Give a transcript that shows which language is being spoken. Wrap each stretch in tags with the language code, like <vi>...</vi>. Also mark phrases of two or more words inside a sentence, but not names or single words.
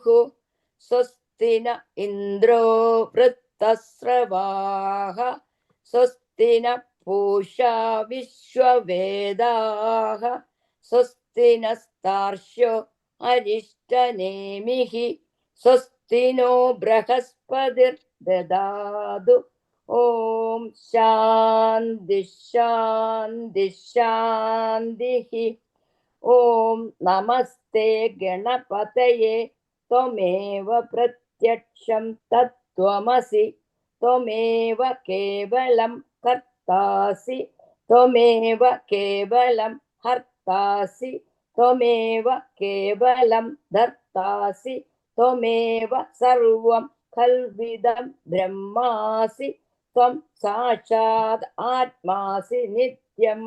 <sa>സ്വസ്തി ന ഇന്ദ്രോ വൃത്തസ്രവാഃ സ്വസ്തി ന പൂഷാ വിശ്വവേദാഃ സ്വസ്തി നസ്താർക്ഷ്യോ അരിഷ്ടനേമിഃ സ്വസ്തി स्वस्ति नो बृहस्पतिर्ददातु। ॐ शान्ति शान्ति शान्तिः। ॐ नमस्ते गणपतये त्वमेव प्रत्यक्षं तत्त्वमसि त्वमेव केवलं कर्तासि त्वमेव केवलं हर्तासि त्वमेव केवलं धर्तासि त्वमेव सर्वं खल्विदं ब्रह्मासि त्वं साक्षात् आत्मासि नित्यम्।</sa>